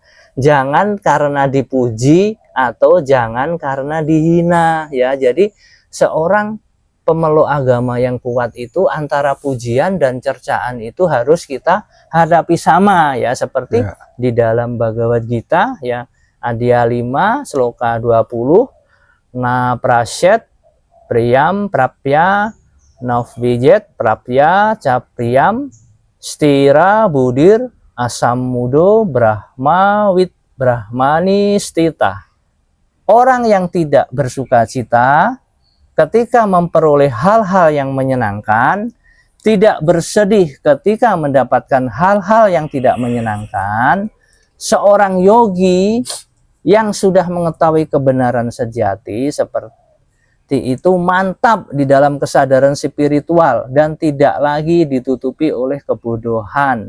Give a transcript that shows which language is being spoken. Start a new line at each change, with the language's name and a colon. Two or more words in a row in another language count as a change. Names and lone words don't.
Indonesian: Jangan karena dipuji atau jangan karena dihina ya. Jadi seorang pemeluk agama yang kuat itu antara pujian dan cercaan itu harus kita hadapi sama ya, seperti di dalam Bhagavad Gita ya,
Sanskrit: Adhya 5 sloka 20, na prasyet priyam prapya navvijet prapya capriyam stira budir asam mudo brahma wit brahmani stita.
Indonesian: Orang yang tidak bersuka cita ketika memperoleh hal-hal yang menyenangkan, tidak bersedih ketika mendapatkan hal-hal yang tidak menyenangkan, seorang yogi yang sudah mengetahui kebenaran sejati seperti itu mantap di dalam kesadaran spiritual dan tidak lagi ditutupi oleh kebodohan.